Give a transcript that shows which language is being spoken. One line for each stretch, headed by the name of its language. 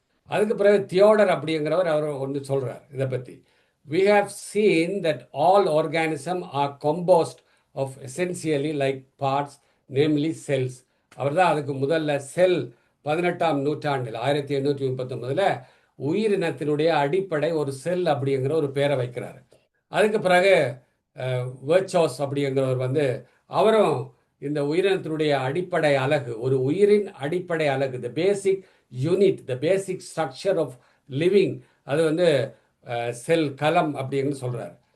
Tamil: அதுக்கு பிறகு தியோடர் அப்படிங்கிறவர் அவர் ஒன்று சொல்கிறார் இதை பற்றி.
English: We have seen that all organisms are composed of essentially like parts, namely cells.
Tamil: அவர் தான் அதுக்கு முதல்ல செல் 18ஆம் நூற்றாண்டில் 1839 உயிரினத்தினுடைய அடிப்படை ஒரு செல் அப்படிங்கிற ஒரு பேரை வைக்கிறார். அதுக்கு பிறகு வெர்ச்சோஸ் அப்படிங்கிறவர் வந்து அவரும் இந்த உயிரினத்தினுடைய அடிப்படை அலகு, ஒரு உயிரின் அடிப்படை அலகு,
English: the basic unit, the basic structure of living,
Tamil: அது வந்து செல், கலம் அப்படின்னு சொல்கிறார்.